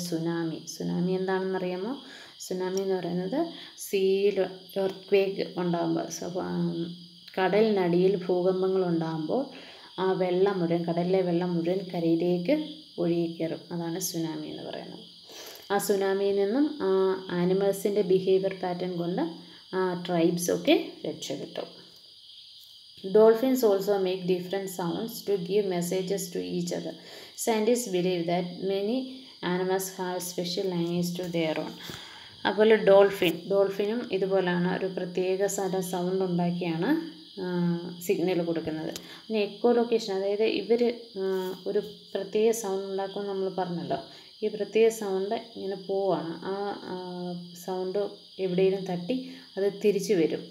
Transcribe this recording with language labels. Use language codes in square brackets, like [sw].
[ml] Tsunami എന്താണെന്നറിയാമോ? Tsunami എന്ന് പറയുന്നത് സീയിൽ എർത്ത്ക്വേക്ക് ഉണ്ടാകുമ്പോൾ, കടലിനടിയിൽ ഭൂകമ്പങ്ങൾ ഉണ്ടാകുമ്പോൾ ആ വെള്ളം മുഴുവൻ, കടലിലെ വെള്ളം മുഴുവൻ കരയിലേക്ക് ഒഴുകിക്കയറും. അതാണ് സുനാമി എന്ന് പറയുന്നത്. ആ സുനാമിയിൽ നിന്നും ആ ആനിമൽസിൻ്റെ ബിഹേവിയർ പാറ്റേൺ കൊണ്ട് ആ ട്രൈബ്സൊക്കെ രക്ഷപ്പെട്ടു. [en] Dolphins also make different sounds to give messages to each other. Scientists believe that many animals have special language to their own. [ml] അതുപോലെ ഡോൾഫിനും ഇതുപോലെയാണ്, ഒരു പ്രത്യേക സൗണ്ട് ഉണ്ടാക്കിയാണ് സിഗ്നൽ കൊടുക്കുന്നത്. പിന്നെ എക്കോ ലൊക്കേഷൻ, അതായത് ഇവർ ഒരു പ്രത്യേക സൗണ്ട് ഉണ്ടാക്കുമെന്ന് നമ്മൾ പറഞ്ഞല്ലോ. ഈ പ്രത്യേക സൗണ്ട് ഇങ്ങനെ പോവാണ്, ആ സൗണ്ട് എവിടെയെങ്കിലും തട്ടി അത് തിരിച്ചു വരും.